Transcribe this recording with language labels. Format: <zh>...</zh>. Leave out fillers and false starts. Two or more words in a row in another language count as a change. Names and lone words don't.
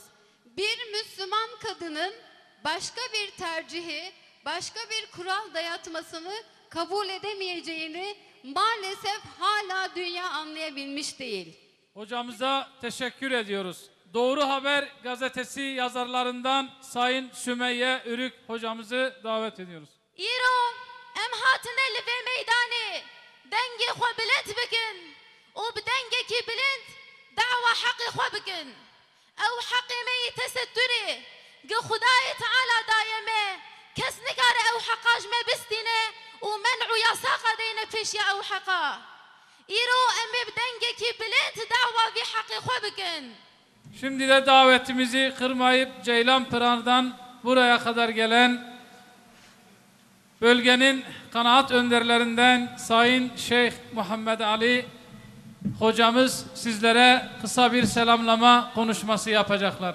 <tr>Bir Müslüman kadının başka bir tercihi, başka bir kural dayatmasını kabul edemeyeceğini maalesef hala dünya anlayabilmiş değil. Hocamıza teşekkür ediyoruz. Doğru Haber gazetesi yazarlarından Sayın Sümeyye Ürük hocamızı davet ediyoruz.</tr> <ku>İro em hatine li ve meydani dengi xwe bilend bikin û bi dengekî bilind da'wa heqî xwe bikin. Ew heqê me yê tesettürê gi Xudayê Teala daye me kes nikare ew heqa ji me bistîne û men'û yasaqa deyne pêşiya ew heqa. İro em ê bi dengekî bilind da'wa vî heqê xwe bikin.</ku> <tr>Şimdi de davetimizi kırmayıp Ceylanpınar'dan buraya kadar gelen bölgenin kanaat önderlerinden Sayın Şeyh Muhammed Ali hocamız sizlere kısa bir selamlama konuşması yapacaklar.</tr>